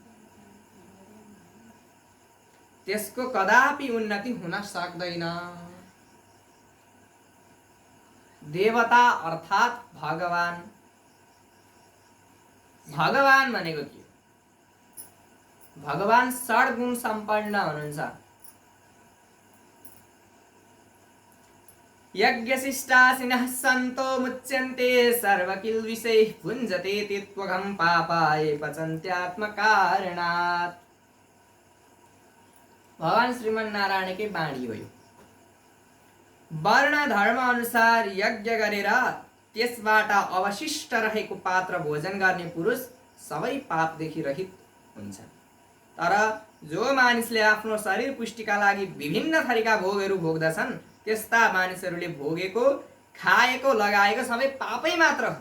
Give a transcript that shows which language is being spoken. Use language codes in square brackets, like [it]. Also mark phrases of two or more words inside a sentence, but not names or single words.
[ne] त्यसको कदापि उन्नति हुन सक्दैन। देवता अर्थात् भगवान। भगवान भनेको के? भगवान षड्गुण सम्पन्न हुनुहुन्छ। [sa] यज्ञशिष्टासिनः सन्तो मुच्यन्ते सर्वकिल्बिषैः भुञ्जते ते त्वघं पापाय पचन्त्यात्मकारणात्। [ne] भगवान श्रीमन्नारायणकै बाणी हो यो। वर्ण धर्म अनुसार यज्ञ गरेर त्यसबाट अवशिष्ट रहेको पात्र भोजन गर्ने पुरुष सबै पापदेखि रहित हुन्छ। तर जो मानिसले आफ्नो शरीर पुष्टिका लागि विभिन्न थरीका भोगहरू भोग्दछन् त्यस्ता मानिसहरूले भोगेको, खाएको, लगाएको सबै पापै मात्र हो।